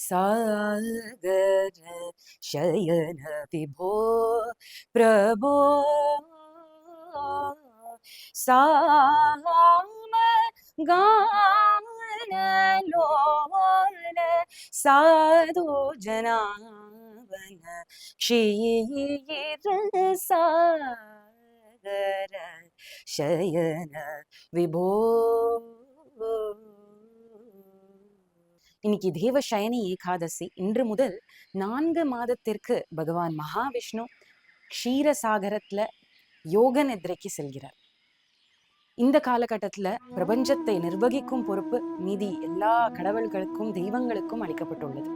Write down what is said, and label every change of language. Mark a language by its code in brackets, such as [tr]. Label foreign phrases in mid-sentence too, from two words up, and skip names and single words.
[sa] सागर शयन विभो प्रभो साम गान लोन साधु जनावन क्षीर सागर शयन विभो. [ta] இன்னைக்கு தேவசயனி ஏகாதசி. இன்று முதல் 4 மாதத்திற்கு பகவான் மகாவிஷ்ணு க்ஷீரசாகரத்துல யோக நித்ரைக்கு செல்கிறார். இந்த காலகட்டத்துல பிரபஞ்சத்தை நிர்வகிக்கும் பொறுப்பு மீதி எல்லா கடவுள்களுக்கும் தெய்வங்களுக்கும் அளிக்கப்பட்டுள்ளது.